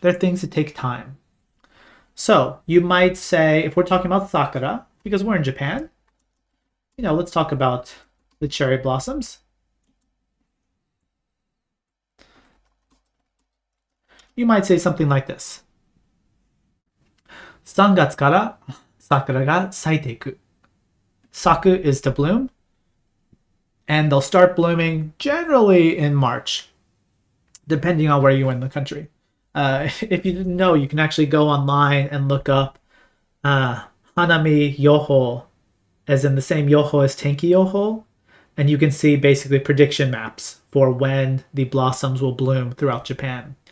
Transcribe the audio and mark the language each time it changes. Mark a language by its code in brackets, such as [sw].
[en] They're things that take time. So, you might say, if we're talking about sakura, because we're in Japan, let's talk about the cherry blossoms. You might say something like this. [ja] 3月から桜が咲いていく. [en] Saku is to bloom, and they'll start blooming generally in March, depending on where you are in the country. If you didn't know, you can actually go online and look up Hanami Yoho, as in the same Yoho as Tenki Yoho, and you can see basically prediction maps for when the blossoms will bloom throughout Japan.